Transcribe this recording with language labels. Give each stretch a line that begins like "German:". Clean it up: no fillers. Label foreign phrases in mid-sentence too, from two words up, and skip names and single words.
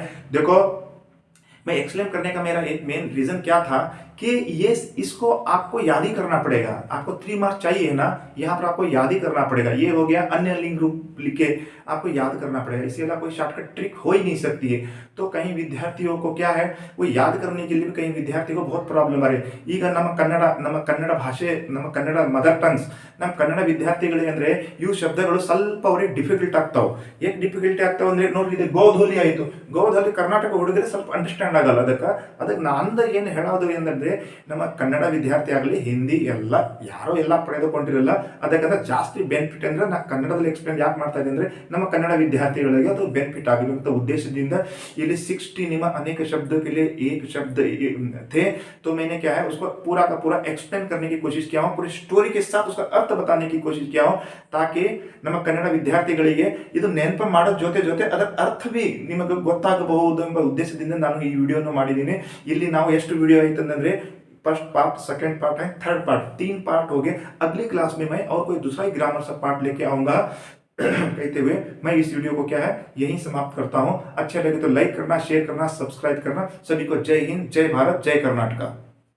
Hindi: देखो मैं एक्सप्लेन करने का मेरा एक
English: main reason
Hindi: क्या था कि ये इसको आपको याद ही करना पड़ेगा। आपको 3 मार्क्स चाहिए ना, यहाँ पर आपको याद ही करना पड़ेगा। ये हो गया अन्य लिंग रूप लिख के आपको याद करना पड़ेगा, इसके अलावा कोई
English: shortcut trick
Hindi: हो ही नहीं सकती है। तो कहीं विद्यार्थियों को क्या है वो याद करने के लिए भी कहीं विद्यार्थियों को बहुत प्रॉब्लम आ रही है।
Kannada: ಈಗ ನಮ್ಮ ಕನ್ನಡ ಭಾಷೆ, ನಮ್ಮ ಕನ್ನಡ
English: mother tongues,
Kannada: ನಮ್ಮ ಕನ್ನಡ ವಿದ್ಯಾರ್ಥಿಗಳಿಗೆ ಅಂದ್ರೆ ಇವು ಶಬ್ದಗಳು ಸ್ವಲ್ಪ ಅವರಿಗೆ ಡಿಫಿಕಲ್ಟ್ ಆಗ್ತಾವೆ. ಏಕೆ ಡಿಫಿಕಲ್ಟಿ ಆಗ್ತಾವೆ ಅಂದ್ರೆ ನೋಡ್ರಿ, ಇದು ಗೋಧೂಲಿ ಆಯಿತು, ಗೋಧೂಲಿ ಕರ್ನಾಟಕ ಹುಡುಗರಿಗೆ ಸ್ವಲ್ಪ ಅಂಡರ್ಸ್ಟ್ಯಾಂಡ್ ಆಗಲ್ಲ. ಅದಕ್ಕೆ ನಾನು ಏನು ಹೇಳೋದು ಏನಂದ್ರೆ ನಮ್ಮ ಕನ್ನಡ ವಿದ್ಯಾರ್ಥಿ ಆಗಲಿ ಹಿಂದಿ ಎಲ್ಲ ಯಾರೋ ಎಲ್ಲ ಪಡೆದುಕೊಂಡಿರಲ್ಲ. ಅದಕ್ಕಂದ್ರೆ ಜಾಸ್ತಿ ಬೆನಿಫಿಟ್ ಅಂದ್ರೆ ನಾ ಕನ್ನಡದಲ್ಲಿ ಎಕ್ಸ್ಪ್ಲೇನ್ ಯಾಕೆ ಮಾಡ್ತಾ ಇದ್ದೀನಿ ಅಂದ್ರೆ ನಮ್ಮ ಕನ್ನಡ ವಿದ್ಯಾರ್ಥಿಗಳಿಗೆ ಅದು ಬೆನಿಫिट ಆಗಬೇಕಂತ उद्देश्यದಿಂದ ಇಲ್ಲಿ 60 ನಿಮ್ಮ
Hindi: अनेक शब्दों के लिए एक शब्द थे, तो मैंने क्या है उसको पूरा का पूरा एक्सप्लेन करने की कोशिश किया हूं, पूरी स्टोरी के साथ उसका अर्थ बताने की कोशिश किया हूं, ताकि
Kannada: ನಮ್ಮ ಕನ್ನಡ ವಿದ್ಯಾರ್ಥಿಗಳಿಗೆ ಇದು ನೆನಪು ಮಾಡೋ ಜೊತೆ ಜೊತೆ ಅದರ ಅರ್ಥ भी ನಿಮಗೆ ಗೊತ್ತಾಗಬಹುದು ಎಂಬ ಉದ್ದೇಶದಿಂದ ನಾನು ಈ ವಿಡಿಯೋನ ಮಾಡಿದ್ದೀನಿ. ಇಲ್ಲಿ ನಾವು ಎಷ್ಟು ವಿಡಿಯೋ ಆಯ್ತು ಅಂದ್ರೆ
English: first part, second part
Hindi: है,
English: third part,
Hindi: 3 पार्ट हो गए. अगली क्लास में मैं और कोई दूसरा ही ग्रामर सा पार्ट लेके आऊंगा. कहते हुए मैं इस वीडियो को क्या है यहीं समाप्त करता हूं. अच्छा लगे तो लाइक करना, शेयर करना, सब्सक्राइब करना. सभी को जय हिंद, जय भारत, जय कर्नाटका.